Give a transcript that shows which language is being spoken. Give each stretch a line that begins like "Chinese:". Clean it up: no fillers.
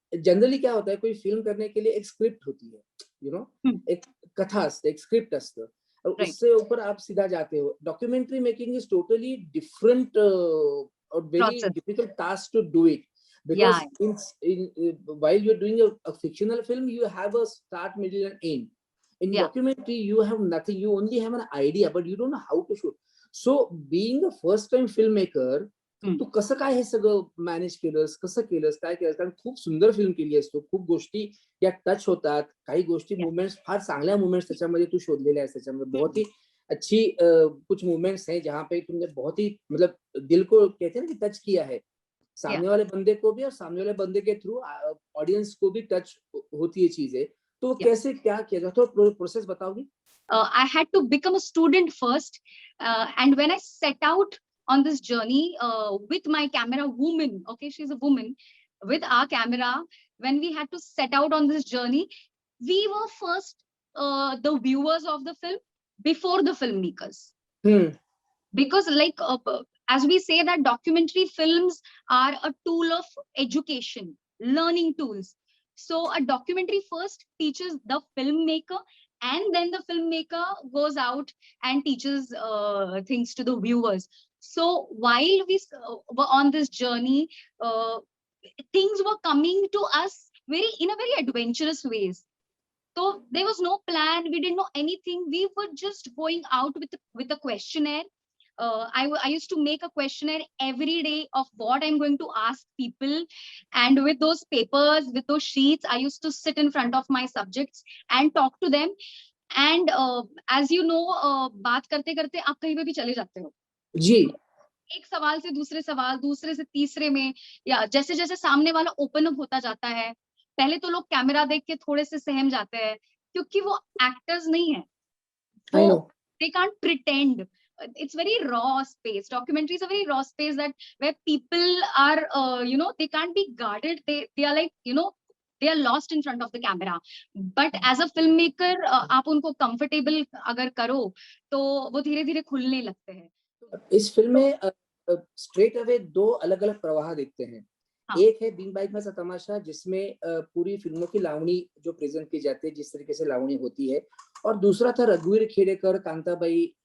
Hindi: Generally क्या होता है, कोई फिल्म करने के लिए एक स्क्रिप्ट होती है, यू नो,
Marathi: एक कथा असते, एक स्क्रिप्ट असतं,
Hindi: और उससे ऊपर आप सीधा जाते हो.
English: Documentary making is totally different और very difficult task to do it, because while you're doing a fictional film, you have a start, middle and end. In documentary you have nothing, you only have an idea but you don't know how to shoot. So being a first time filmmaker,
Marathi: तू कसं काय हे सगळं manage केलंस, कसं केलंस, काय केलंस? कारण खूप सुंदर फिल्म केली आहेस तू. खूप गोष्टी या टच होतात. काही गोष्टी मोमेंट्स, फार चांगल्या मोमेंट्स त्याच्यामध्ये तू शोधलेल्या आहेस त्याच्यामध्ये.
Hindi: बहुत ही अच्छी कुछ मोमेंट्स हैं जहाँ पे तुमने बहुत ही मतलब दिल को कहते हैं ना कि टच किया है. सामने वाले बंदे को भी और सामने वाले बंदे के थ्रू ऑडियंस को भी टच होती है चीजें. तो वो कैसे क्या किया जाता है? थोड़ा process बताओगी?
English: I had to become a student first, and when I set out on this journey with my camera woman, okay, she's a woman, with our camera, when we had to set out on this journey, we were first the viewers of the film before the filmmakers. Because like as we say that documentary films are a tool of education, learning tools. So a documentary first teaches the filmmaker, and then the filmmaker goes out and teaches things to the viewers. So while we were on this journey, things were coming to us in a very adventurous ways. So there was no plan, we didn't know anything, we were just going out with a questionnaire. I used to make a questionnaire every day of what I'm going to ask people, and with those papers, with those sheets, I used to sit in front of my subjects and talk to them. And as you know,
Hindi: बात करते करते आप कहीं पे भी चले जाते हो जी. एक सवाल से दूसरे सवाल, दूसरे से तीसरे में, या जैसे जैसे सामने वाला ओपन अप होता जाता है, पहले तो लोग कैमरा देख के थोड़े से सहम जाते हैं क्योंकि वो एक्टर्स नहीं है, वो
English: they can't pretend. It's very raw space. Documentary is a very raw space that where people are they can't be guarded, they are like they are lost in front of the camera. But as a filmmaker
Hindi: आप उनको comfortable अगर करो तो वो धीरे धीरे खुलने लगते हैं. इस फिल्म में स्ट्रेट अवे दो अलग अलग प्रवाह देखते हैं. हाँ. एक है बीन बाइक में सा तमाशा, जिसमें पूरी फिल्मों की लावणी जो प्रेजेंट की जाती है, जिस तरीके से लावणी होती है, और दूसरा था रघुवीर खेड़ेकर, कांताबाई.